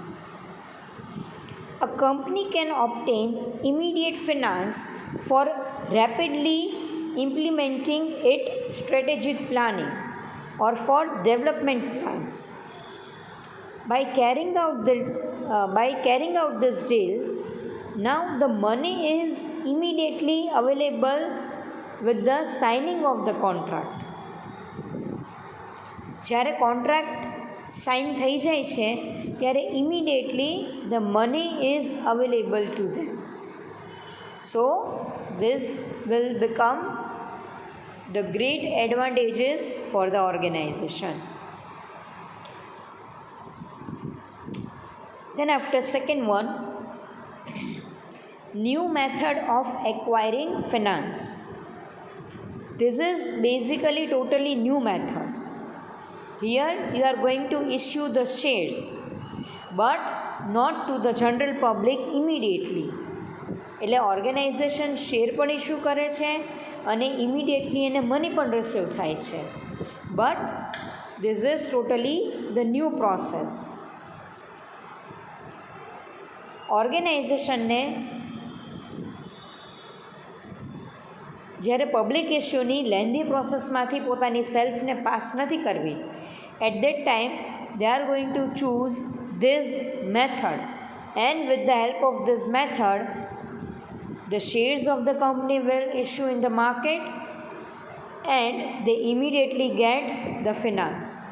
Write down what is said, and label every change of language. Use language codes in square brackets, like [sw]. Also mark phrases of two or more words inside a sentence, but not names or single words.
[en] A company can obtain immediate finance for rapidly implementing its strategic planning or for development plans. By carrying out this deal, now the money is immediately available with the signing of the contract. [gu] જ્યારે કોન્ટ્રાક્ટ સાઇન થઈ જાય છે ત્યારે [en] immediately the money is available to them. સો this will become the great advantages for the organization. Then after second one, new method of acquiring finance. This is basically totally new method. Here you are going to issue the shares, but not to the general public immediately. [gu] એટલે ઓર્ગેનાઇઝેશન શેર પણ ઇસ્યુ કરે છે અને ઇમિડિયેટલી એને મની પણ રિસીવ થાય છે, [en] but this is totally the new process. [gu] ઓર્ગેનાઇઝેશનને જ્યારે પબ્લિક ઇસ્યુની લેન્ધી પ્રોસેસમાંથી પોતાની સેલ્ફને પાસ નથી કરવી, [en] at that time they are going to choose this method, and with the help of this method the shares of the company will issue in the market and they immediately get the finance.